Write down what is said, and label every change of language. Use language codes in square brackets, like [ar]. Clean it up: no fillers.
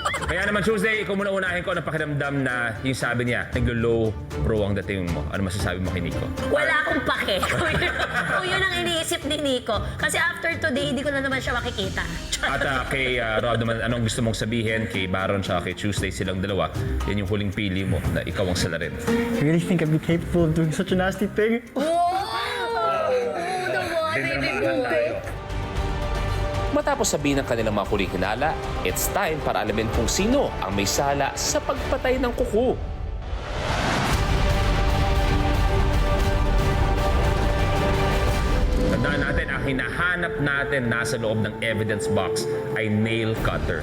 [tl] Kaya naman Tuesday, ikaw muna unahin ko ang pakiramdam na yung sabi niya, nag-low pro ang dating mo. Ano masasabi mo kay Nico? Wala akong pake. Kung yun ang iniisip ni Nico. Kasi after today, hindi ko na naman siya makikita. At kay Rob naman, anong gusto mong sabihin kay Baron at kay Tuesday silang dalawa? Yan yung huling pili mo na ikaw ang salarin. [en] You really think I'd be capable of doing such a nasty thing? Wow! The one, baby boy. [tl] Matapos sabihin ng kanilang mga huling hinala, [en] it's time [tl] para alamin kung sino ang may sala sa pagpatay ng kuko. Tandaan natin, ang hinahanap natin nasa loob ng evidence box ay nail cutter.